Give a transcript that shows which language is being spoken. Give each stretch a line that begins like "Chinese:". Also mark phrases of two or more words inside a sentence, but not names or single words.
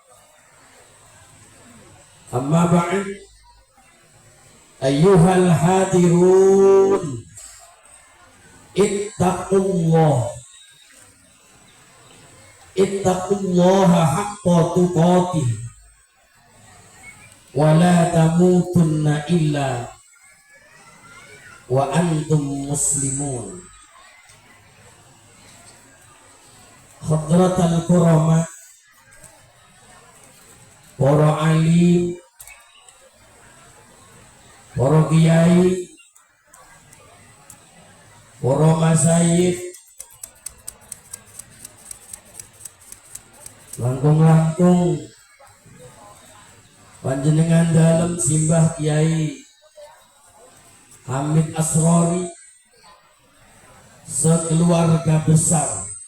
Arabic: أما بعد، أيها الحاضرون، اتقوا الله حق تقاته ولا تموتن إلا وأنتم مسلمون. حضرات الكرماء,
Indonesian: para alim, para kiai,
Javanese: para masyayikh, langkung-langkung panjenengan dalam simbah Kiai Hamid Asrori
Indonesian: sekeluarga besar,